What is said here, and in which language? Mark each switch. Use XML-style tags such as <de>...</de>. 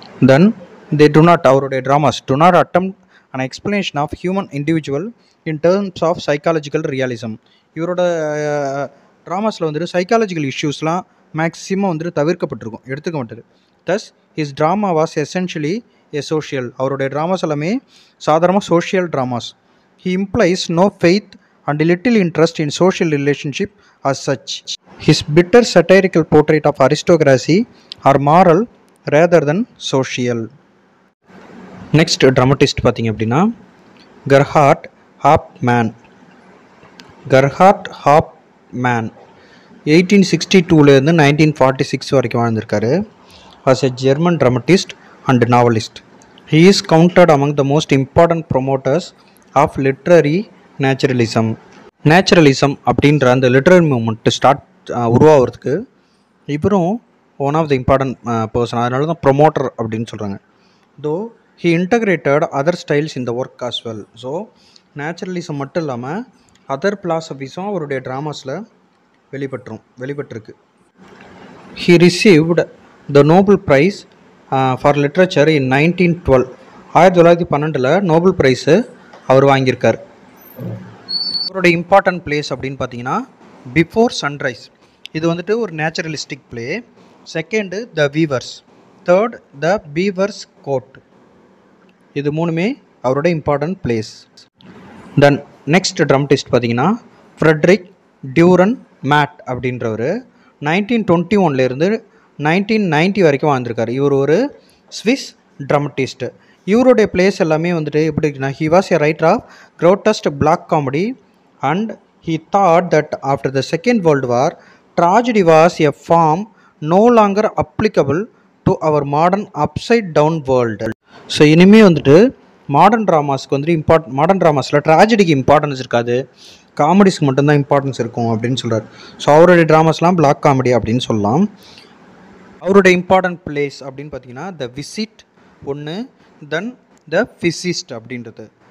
<en>Then they do not, அவருடைய dramas do not attempt an explanation of human individual in terms of psychological realism.</en> <ta>இவரோட ட்ராமாஸில் வந்துட்டு psychological இஷ்யூஸ்லாம் maximum வந்துட்டு தவிர்க்கப்பட்டிருக்கும், எடுத்துக்க மாட்டார்.</ta> <en>Thus his drama was essentially a social.</en> <ta>அவருடைய dramas எல்லாமே சாதாரணமாக social dramas.</ta> <en>He implies no faith and little interest in social relationship as such. His bitter satirical portrait of aristocracy are moral rather than social.</en> <ta>Next dramatist பார்த்திங்க அப்படின்னா கெர்ஹார்ட் ஹாப்மேன். கெர்ஹார்ட் ஹாப்மேன் 1862 1946 வரைக்கும் வாழ்ந்திருக்காரு.</ta> <en>Was a German dramatist and novelist. He is counted among the most important promoters of literary naturalism.</en> <ta>Naturalism அப்படின்ற அந்த literary moment உருவாகிறதுக்கு இவரும்</ta> <en>One of the important person.</en> <ta>அதனால தான் promoter அப்படின்னு சொல்கிறாங்க.</ta> <en>Though he integrated other styles in the work as well.</en> <ta>So naturalism மட்டும் இல்லாமல் அதர் பிலாசபிஸும் அவருடைய ட்ராமாஸில் வெளிப்பட்டிருக்கு.</ta> <en>He received the Nobel prize for literature in 1912.</en> <ta>1912 Nobel price அவர் வாங்கியிருக்கார். அவருடைய இம்பார்ட்டன்ட் பிளேஸ் அப்படின்னு பார்த்தீங்கன்னா பிஃபோர் சன்ரைஸ், இது வந்துட்டு ஒரு naturalistic play.</ta> <en>Second the weavers, third the beavers coat.</en> <ta>இது மூணுமே அவருடைய important place. Then next dramatist பார்த்தீங்கன்னா ஃப்ரெட்ரிக் டியூரன் மேட் அப்படின்றவர் 1921 1990 வரைக்கும் வாழ்ந்திருக்காரு. இவர் ஒரு ஸ்விஸ் ட்ராமட்டிஸ்ட். இவருடைய பிளேஸ் எல்லாமே வந்துட்டு எப்படி இருக்குன்னா,</ta> <en>He was a writer of grotesque black comedy and he thought that after the Second World War tragedy was a form no longer applicable to our modern upside down world.</en> <ta>So இனிமேல் வந்துட்டு modern ட்ராமாஸ்க்கு வந்துட்டு modern ட்ராமாஸில் ட்ராஜடிக்கு importance இருக்காது, காமெடிஸ்க்கு மட்டும்தான் importance இருக்கும் அப்படின்னு சொல்கிறார். So அவருடைய ட்ராமாஸ்லாம் black comedy அப்படின்னு சொல்லலாம். அவருடைய இம்பார்ட்டன்ட் பிளேஸ் அப்படின்னு பார்த்தீங்கன்னா த விசிட் ஒன்று, தென் த ஃபிசிஸ்ட் அப்படின்றது.</ta>